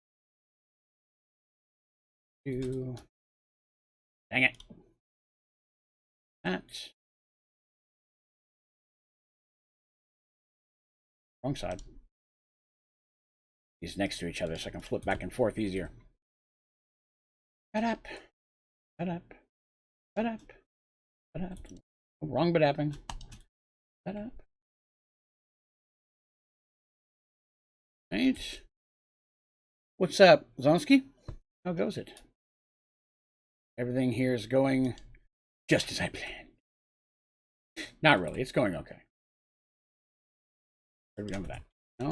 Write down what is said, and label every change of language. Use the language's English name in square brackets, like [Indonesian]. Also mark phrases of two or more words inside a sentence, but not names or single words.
[English] Dang it. That. Wrong side. these next to each other so I can flip back and forth easier. Ba-dap, ba-dap, ba-dap, ba-dap. Oh, wrong ba-dapping. Ba-dap. Right. What's up, Zonsky? How goes it? Everything here is going just as I planned. Not really. It's going okay. Are we done with that? No.